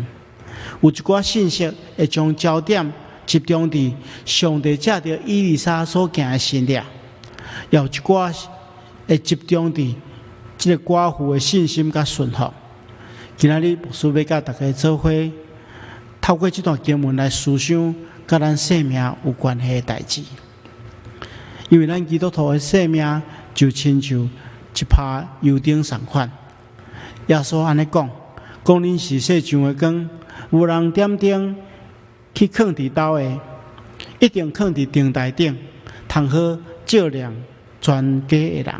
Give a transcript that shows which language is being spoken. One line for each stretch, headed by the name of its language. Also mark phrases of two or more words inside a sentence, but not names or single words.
Min Nan Chinese: 有一寡信息会将焦点集中伫上帝借着伊丽莎所行的新业，也有一寡会集中伫这个寡妇的信心甲顺服。今仔日牧师要甲大家做伙，透过这段经文来思想甲咱生命有关系的代志。因为咱基督徒的生命就亲像一泡油灯同款。耶稣安尼讲恁是世上的光。有人点灯去放伫兜下，一定放伫灯台顶，通好照亮全家的人。